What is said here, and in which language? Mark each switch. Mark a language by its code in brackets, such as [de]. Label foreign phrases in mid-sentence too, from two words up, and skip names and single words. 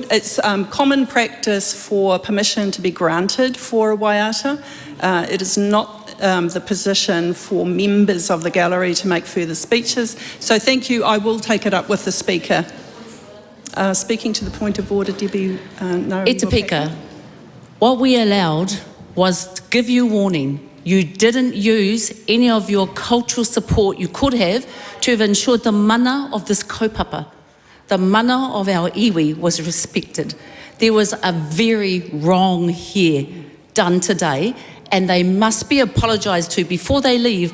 [en] It's common practice for permission to be granted for a waiata. It is not the position for members of the gallery to make further speeches. So thank you. I will take it up with the Speaker. Speaking to the point of order, Debbie. No. [mi] E te pika, [en] what we allowed was to give you warning. You didn't use any of your cultural support you could have to have ensured the mana of this kaupapa. The mana of our iwi was respected. There was a very wrong here done today, and they must be apologised to before they leave.